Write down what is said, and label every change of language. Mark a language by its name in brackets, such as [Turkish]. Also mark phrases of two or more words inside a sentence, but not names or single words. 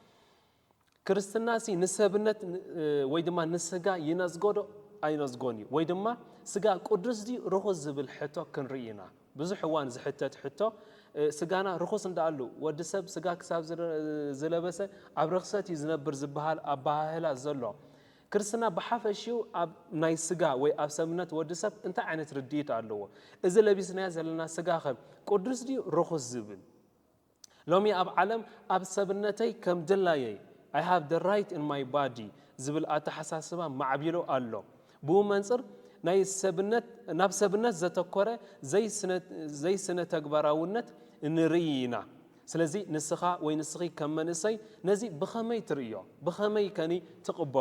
[Tigrinya] ክርስትና ሲ ንሰብነት ወይ ድማ ንስጋ ይነዝጎዶ ኣይነዝጎን እዩ ወይ ድማ ስጋ ቅዱስ ዲ ርኹስ ዝብል ሕቶ ክንርኢ ኢና ብዙሕ እዋን ዝሕተት ሕቶ ስጋና ርኹስ እንዳኣሉ ወዲ ሰብ ስጋ ክሳብ ዝለበሰ ኣብ ርኽሰት እዩ ዝነብር ዝበሃል ኣባህላ ዘሎ ክርስትና ብሓፈሽኡ ኣብ ናይ ስጋ ወይ ኣብ ሰብነት ወዲ ሰብ እንታይ ዓይነት ርድኢት ኣለዎ እዚ ለቢስናዮ ዘለና ስጋ ኸ ቅዱስ ዲ ርኹስ ዝብል ሎሚ ኣብ ዓለም ኣብ ሰብነተይ ከም ድላየይ [English] I have the right in my body [Tigrinya] ዝብል ኣተሓሳስባ ማዕቢሉ ኣሎ ብኡ መንፅር ናይ ሰብነት ናብ ሰብነት ዘተኮረ ዘይስነ ተግባራውነት ንርኢ ኢና ስለዚ ንስኻ ወይ ንስኺ ከም መንእሰይ ነዚ ብኸመይ ትርእዮ ብኸመይ ከኒ ትቕበሎ